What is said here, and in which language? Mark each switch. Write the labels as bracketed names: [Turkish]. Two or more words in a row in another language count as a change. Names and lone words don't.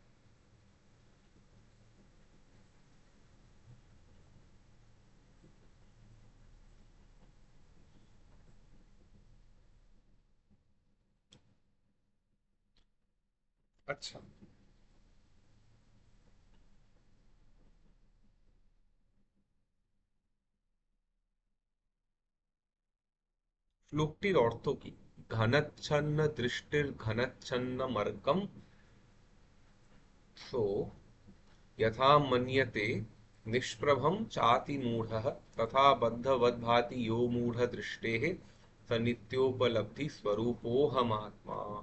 [Bangla] আচ্ছা, শ্লোকটির অর্থ কি? [Sanskrit] ঘনচ্ছন্ন দৃষ্টির ঘনচ্ছন্ন মর্কম সো यथा मन्यते निष्प्रभं चाति मूढ़ः तथा बद्धवद्भाति यो मूढ़दृष्टेः स नित्योपलब्धि स्वरूपोऽहमात्मा।